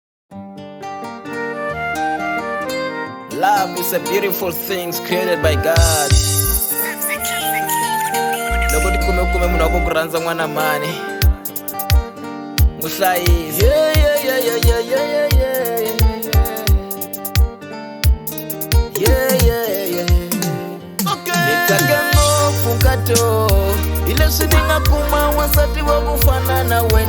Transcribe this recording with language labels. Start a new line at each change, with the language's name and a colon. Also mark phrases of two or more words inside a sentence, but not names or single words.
English: Love is a beautiful thing created by God.
Tsonga: Loko tikume munhu wakukuranza mwana mani muhlayisi. Nitake ngopfu ngato ileswi ni nga kuma wansati wa kufana na wena.